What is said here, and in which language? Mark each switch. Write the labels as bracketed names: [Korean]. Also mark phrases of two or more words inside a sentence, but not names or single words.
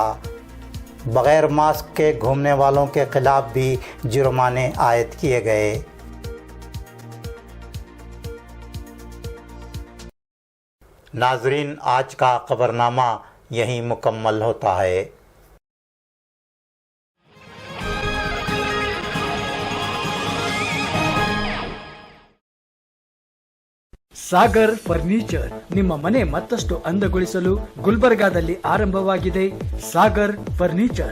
[Urdu] بغیر ماسک کے گھومنے والوں کے خلاف بھی جرمانے عائد کیے گئے. ناظرین، آج کا خبرنامہ یہیں مکمل ہوتا ہے. [Kannada] ಸಾಗರ್ ಫರ್ನಿಚರ್ ನಿಮ್ಮ ಮನೆ ಮತ್ತಷ್ಟು ಅಂದಗೊಳಿಸಲು ಗುಲ್ಬರ್ಗಾದಲ್ಲಿ ಆರಂಭವಾಗಿದೆ ಸಾಗರ್ ಫರ್ನಿಚರ್.